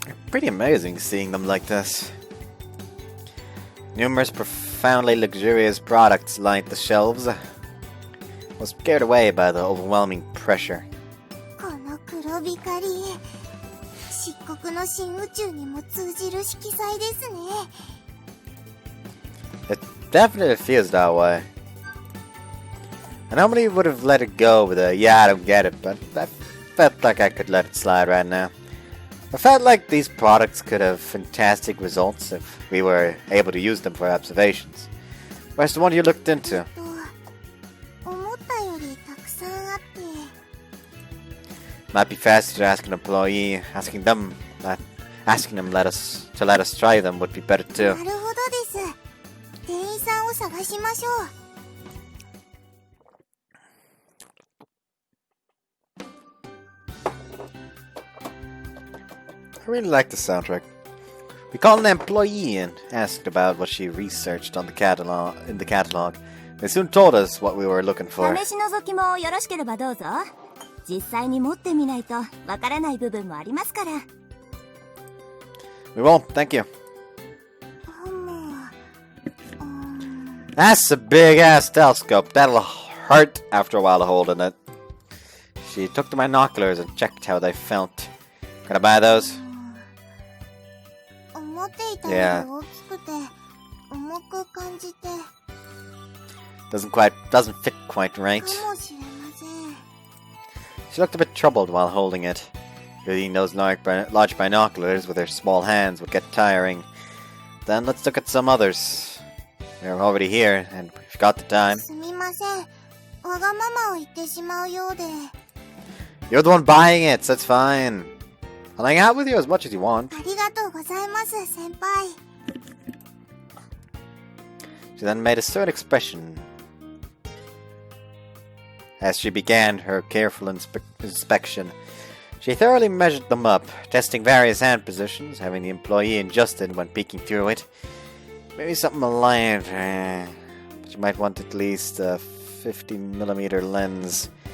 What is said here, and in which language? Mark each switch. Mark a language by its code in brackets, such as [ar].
[en] Pretty amazing seeing them like this. Numerous profoundly luxurious products lined the shelves. I was scared away by the overwhelming pressure. [ja] この黒光り、漆黒の新宇宙にも通じる色彩ですね。 [en] It definitely feels that way. I normally would have let it go with a yeah, I don't get it, but I felt like I could let it slide right now. I felt like these products could have fantastic results if we were able to use them for observations. Where's the one you looked into? [ja] 思ったよりたくさんあって。 [en] Might be faster to ask an employee. Asking them let us try them would be better [ja] なるほどです。店員さんを探しましょう。 [en] I really like the soundtrack. We called an employee and asked about what she researched on the catalog. They soon told us what we were looking for. [ja] 試し覗きもよろしければどうぞ。実際に持ってみないとわからない部分もありますから。 [en] We won't, thank you. That's a big ass telescope. That'll hurt after a while holding it. She took the binoculars and checked how they felt. Can I buy those? [ja] 思っていたより大きくて重く感じて。 [en] Doesn't fit quite right. [ja] かもしれません。 [en] She looked a bit troubled while holding it. Reading those large binoculars with her small hands would get tiring. Then let's look at some others. We're already here, and we've got the time. [ja] すみません。わがままを言ってしまうようで。 [en] You're the one buying it, so that's fine. I'll hang out with you as much as you want. [ja] ありがとうございます、先輩。 [en] She then made a stern expression as she began her careful inspection. She thoroughly measured them up, testing various hand positions, having the employee adjusted when peeking through it. Maybe something aligned, but you might want at least a 50mm lens.